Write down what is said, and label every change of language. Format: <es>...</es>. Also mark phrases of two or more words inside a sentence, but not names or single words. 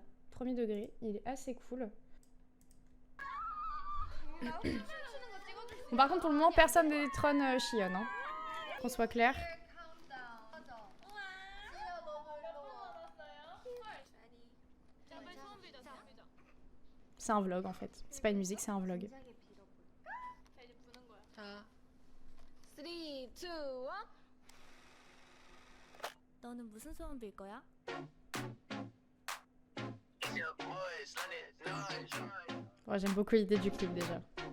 <fr>Premier degré, il est assez cool. Bon, par contre, pour le moment, personne ne détrône Shion. Hein. Qu'on soit clair. C'est un vlog en fait. C'est pas une musique, c'est un vlog. 3, 2, 1.</fr> <ko>너는 무슨 소원 빌 거야?</ko> <fr>Ouais, j'aime beaucoup l'idée du clip déjà.</fr>